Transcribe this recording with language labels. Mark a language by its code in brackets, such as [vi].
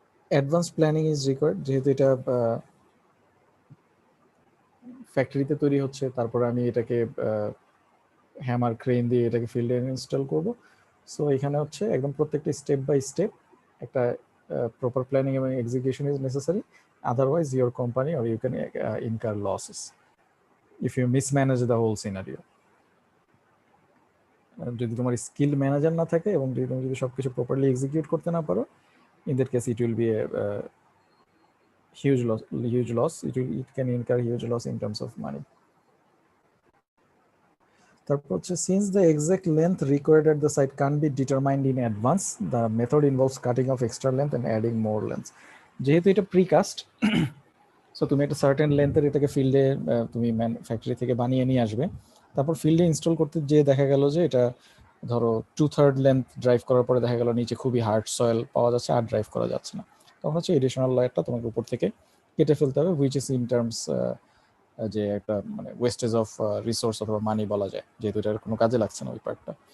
[en] advance planning is required, [bn] যেহেতু এটা ফ্যাক্টরিতে তৈরি হচ্ছে, তারপর আমি এটাকে হ্যামার ক্রেন দিয়ে এটাকে ফিল্ডে ইনস্টল করব, সো এখানে হচ্ছে একদম প্রত্যেকটা স্টেপ বাই স্টেপ একটা প্রপার প্ল্যানিং এবং execution is necessary, [en] Otherwise your company or you can incur losses if you mismanage the whole scenario. [bn] যদি তোমার স্কিল ম্যানেজার না থাকে এবং তুমি যদি সবকিছু প্রপারলি এক্সিকিউট করতে না পারো, [en] in that case it will be a huge loss. It can incur huge loss in terms of money. [bn] তারপর হচ্ছে [en] since the exact length required at the site can't be determined in advance, the method involves cutting off extra length and adding more length. [bn] যেহেতু এটা precast, so তুমি একটা certain লেন্থের এটাকে ফিল্ডে তুমি factory থেকে বানিয়ে নিয়ে আসবে, তারপর ফিল্ডে ইনস্টল করতে যেয়ে দেখা গেল যে এটা ধরো 2/3 লেন্থ ড্রাইভ করার পরে দেখা গেল নিচে খুবই হার্ড সয়েল পাওয়া যাচ্ছে আর ড্রাইভ করা যাচ্ছে না, তখন হচ্ছে এডিশনাল লেয়ারটা তোমাকে উপর থেকে কেটে ফেলতে হবে, হুইচ ইজ ইন টার্মস যে একটা মানে ওয়েস্টেজ অফ রিসোর্স অথবা মানি বলা যায়, যেহেতু এটার কোনো কাজে লাগছে না ওই পার্টটা।